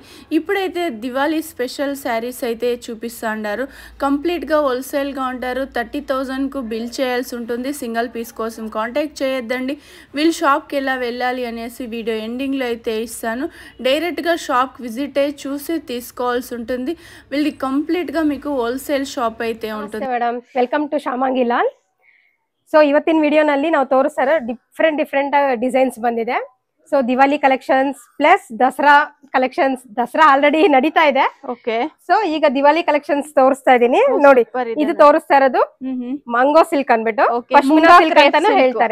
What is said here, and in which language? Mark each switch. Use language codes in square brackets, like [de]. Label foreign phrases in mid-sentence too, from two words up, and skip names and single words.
[te] ఇప్పుడైతే దివాళీ స్పెషల్ శారీస్ అయితే చూపిస్తున్నారు. కంప్లీట్గా హోల్సేల్గా ఉంటారు. 30,000కు బిల్ చేయాల్సి ఉంటుంది. సింగిల్ పీస్ కోసం కాంటాక్ట్ చేయొద్దండి. వీళ్ళు షాప్కి ఎలా వెళ్ళాలి అనేసి వీడియో ఎండింగ్లో అయితే ఇస్తాను. డైరెక్ట్గా షాప్కి విజిట్ అయ్యి చూసి తీసుకోవాల్సి ఉంటుంది. వీళ్ళది ಕಂಪ್ಲೀಟ್గా మీకు [en] wholesale shop [te] ಐತೆ ఉంటుంది. [en] Madam welcome to Shamangi Lal. [kn] ಸೊ ಇವತ್ತಿನ ವಿಡಿಯೋನಲ್ಲಿ ನಾವು ತೋರಿಸ್ತಾರೆ [en] different designs [kn] ಬಂದಿದೆ. [en] So Diwali collections plus Dasara collections. [kn] ದಸರಾ ಆಲ್ರೆಡಿ ನಡೀತಾ ಇದೆ. ಓಕೆ. ಸೊ ಈಗ ದಿವಾಲಿ ಕಲೆಕ್ಷನ್ಸ್ ತೋರಿಸ್ತಾ ಇದೀನಿ ನೋಡಿ. ಇದು ತೋರಿಸ್ತಾ ಇರೋದು [en] mango silk [kn] ಅನ್ಬಿಟ್ಟು [en] pashmina silk [kn] ಅಂತಾನು ಹೇಳ್ತಾರೆ.